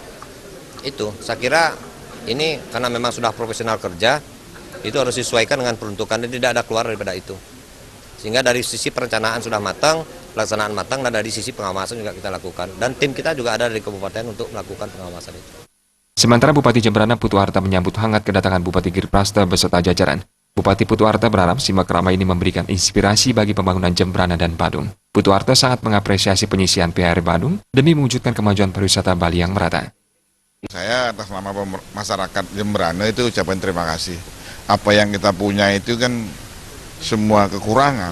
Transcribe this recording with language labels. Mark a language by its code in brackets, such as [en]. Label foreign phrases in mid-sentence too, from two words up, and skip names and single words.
[id] Itu, saya kira ini karena memang sudah profesional kerja, itu harus disesuaikan dengan peruntukan dan tidak ada keluar daripada itu. Sehingga dari sisi perencanaan sudah matang, pelaksanaan matang, dan dari sisi pengawasan juga kita lakukan. Dan tim kita juga ada dari kabupaten untuk melakukan pengawasan itu. Sementara Bupati Jembrana Putu Arte menyambut hangat kedatangan Bupati Giripraste beserta jajaran. Bupati Putu Arte berharap simak ramai ini memberikan inspirasi bagi pembangunan Jembrana dan Badung. Putu Arte sangat mengapresiasi penyisihan PHR Badung demi mewujudkan kemajuan pariwisata Bali yang merata. Saya atas nama masyarakat Jembrana itu ucapkan terima kasih. Apa yang kita punya itu kan semua kekurangan.